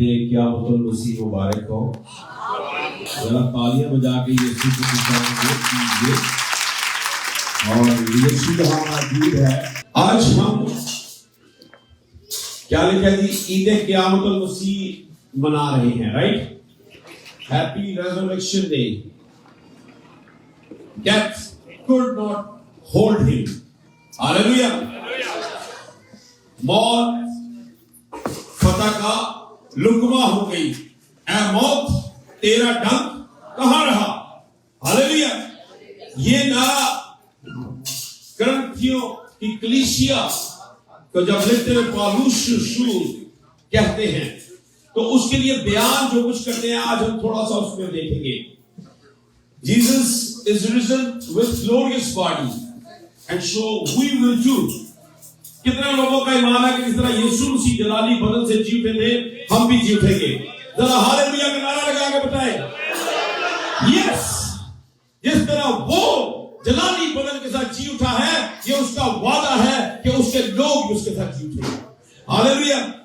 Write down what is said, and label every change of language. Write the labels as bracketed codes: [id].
[hi] क़यामत अल-मसीह मुबारक हो। जरा तालियां बजा के यीशु को कीजिए। और यीशु यहाँ मौजूद है। आज हम क्या लिखा जी, ईद क़यामत अल-मसीह मना रहे हैं, right? [en] Happy resurrection day. Death could not hold him. [hi] Hallelujah. मौत फतह का लुकमा हो गई। ऐ मौत तेरा डंक कहां रहा? हालेलुया। ये नारा करंथियों की कलीसिया को जब लिखते हुए पौलुस रसूल कहते हैं तो उसके लिए बयान जो कुछ करते हैं आज हम थोड़ा सा उसमें देखेंगे। [en] Jesus is risen with glorious body and so we will too. [hi] कितने लोगों का ईमान है कि जिस तरह यीशु मसीह जलाली बदन से जी उठे थे, हम भी जी उठेंगे? जरा हालेलुया का नारा लगा के बताएं। यस, जिस तरह वो जलाली बदन के साथ जी उठा है, ये उसका वादा है कि उसके लोग भी उसके साथ जी उठेंगे। हालेलुया।